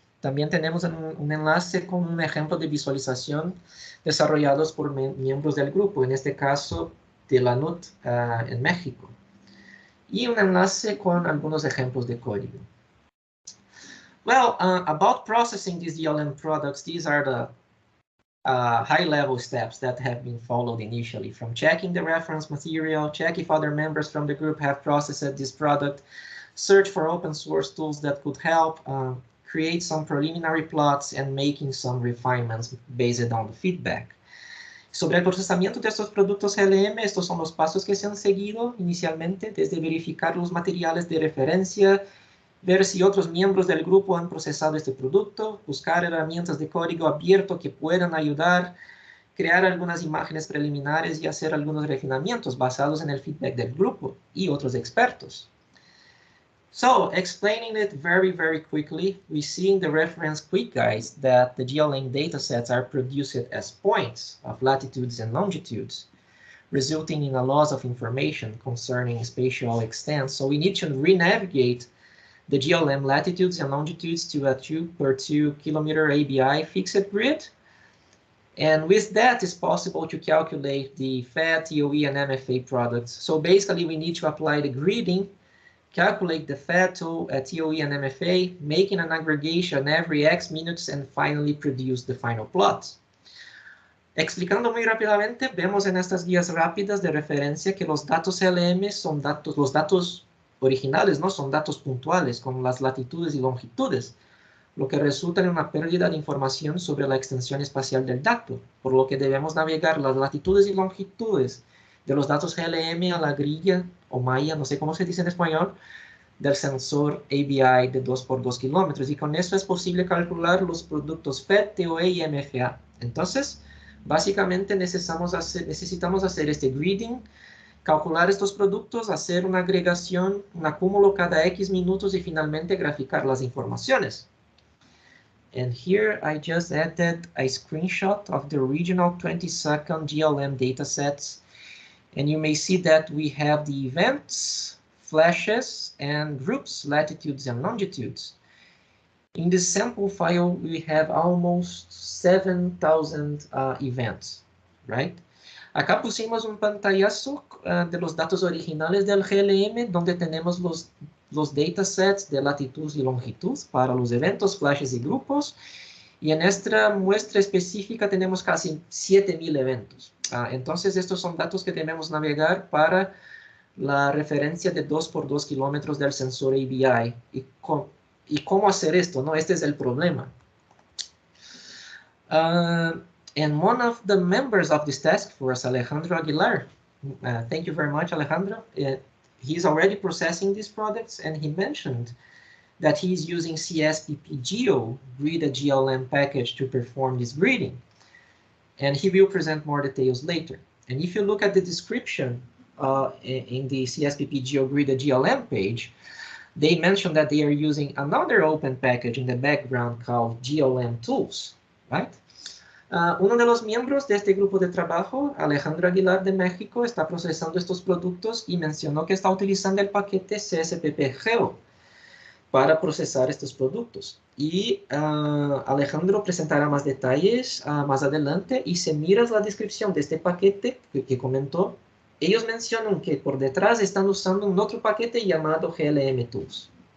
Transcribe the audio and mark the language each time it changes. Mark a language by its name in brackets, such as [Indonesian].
[Spanish] También tenemos un enlace con un ejemplo de visualización desarrollados por miembros del grupo, en este caso de la NUT en México. Y un enlace con algunos ejemplos de código. [English] Well, about processing these DLM products, these are the high-level steps that have been followed initially, from checking the reference material, check if other members from the group have processed this product, search for open source tools that could help, create some preliminary plots, and making some refinements based on the feedback. [Spanish] Sobre el procesamiento de estos productos GLM, estos son los pasos que se han seguido inicialmente, desde verificar los materiales de referencia, ver si otros miembros del grupo han procesado este producto, buscar herramientas de código abierto que puedan ayudar, crear algunas imágenes preliminares y hacer algunos refinamientos basados en el feedback del grupo y otros expertos. [English] So, explaining it very, very quickly, we see in the reference quick guides that the GLM datasets are produced as points of latitudes and longitudes, resulting in a loss of information concerning spatial extent. So we need to re-navigate the GLM latitudes and longitudes to a 2 per 2 kilometer ABI fixed grid And with that, it's possible to calculate the fat, TOE, and MFA products. So basically, we need to apply the gridding, calculate the fat, TOE, and MFA, making an aggregation every X minutes, and finally produce the final plots. [Spanish] Explicando muy rápidamente, vemos en estas guías rápidas de referencia que los datos LM son datos, los datos originales, ¿no? Son datos puntuales, con las latitudes y longitudes, lo que resulta en una pérdida de información sobre la extensión espacial del dato, por lo que debemos navegar las latitudes y longitudes de los datos GLM a la grilla o malla, no sé cómo se dice en español, del sensor ABI de 2 por 2 kilómetros, y con eso es posible calcular los productos FET, TOE y MFA. Entonces, básicamente necesitamos hacer este gridding, calcular estos productos, hacer una agregación, un acúmulo cada X minutos y finalmente graficar las informaciones. [English] And here I just added a screenshot of the original 20-second GLM datasets. And you may see that we have the events, flashes, and groups, latitudes and longitudes. In this sample file, we have almost 7,000 events, right? [Spanish] Acá pusimos un pantallazo de los datos originales del GLM, donde tenemos los datasets de latitud y longitud para los eventos, flashes y grupos. Y en esta muestra específica tenemos casi 7,000 eventos. Entonces, estos son datos que debemos navegar para la referencia de 2 por 2 kilómetros del sensor ABI. ¿Y cómo hacer esto? ¿No? Este es el problema. [English] And one of the members of this task force, Alejandro Aguilar, thank you very much, Alejandro. He's already processing these products, and he mentioned that he's using CSPP-Geo, Grid GLM package, to perform this gridding. And he will present more details later. And if you look at the description in the CSPP-Geo Grid GLM page, they mention that they are using another open package in the background called GLM Tools, right? [Spanish] Uno de los miembros de este grupo de trabajo, Alejandro Aguilar de México, está procesando estos productos y mencionó que está utilizando el paquete CSPP-Geo para procesar estos productos. Y Alejandro presentará más detalles más adelante, y si miras la descripción de este paquete que comentó, ellos mencionan que por detrás están usando un otro paquete llamado GLM Tools.